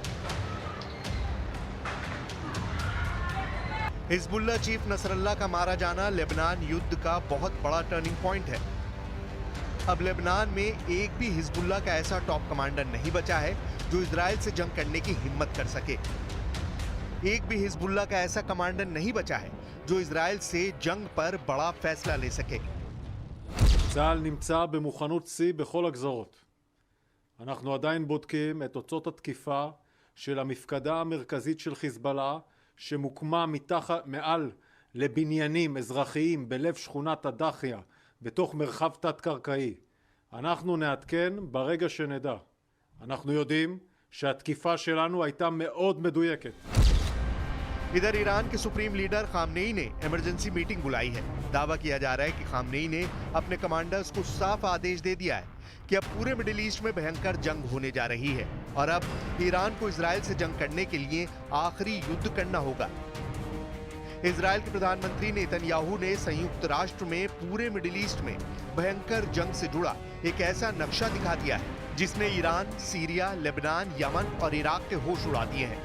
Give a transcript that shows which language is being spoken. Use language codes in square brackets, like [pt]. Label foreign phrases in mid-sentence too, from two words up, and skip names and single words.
[hi] हिजबुल्लाह चीफ नसरल्लाह का मारा जाना लेबनान युद्ध का बहुत बड़ा [en] turning point [hi] है। अब लेबनान में एक भी हिजबुल्लाह का ऐसा [en] top commander [hi] नहीं बचा है जो इजराइल से जंग करने की हिम्मत कर सके। एक भी हिजबुल्लाह का ऐसा कमांडर नहीं बचा है जो इजराइल से जंग पर बड़ा फैसला ले सके। [he] צה"ל נמצא במוכנות שיא בכל הגזרות. אנחנו עדיין בודקים את תוצאות התקיפה של המפקדה המרכזית של חיזבאללה שמוקמה מעל לבניינים אזרחיים בלב שכונת הדחיה בתוך מרחב תת-קרקעי. אנחנו נעדכן ברגע שנדע. אנחנו יודעים שהתקיפה שלנו הייתה מאוד מדויקת. [hi] इधर ईरान के सुप्रीम लीडर खामनेई ने [en] emergency meeting [hi] बुलाई है। दावा किया जा रहा है कि खामनेई ने अपने कमांडर्स को साफ आदेश दे दिया है कि अब पूरे मिडिल ईस्ट में भयंकर जंग होने जा रही है और अब ईरान को इजराइल से जंग करने के लिए आखिरी युद्ध करना होगा। इजराइल के प्रधानमंत्री नेतन्याहू ने संयुक्त राष्ट्र में पूरे मिडिल ईस्ट में भयंकर जंग से जुड़ा एक ऐसा नक्शा दिखा दिया है जिसने ईरान, सीरिया, लेबनान, यमन और इराक के होश उड़ा दिए हैं।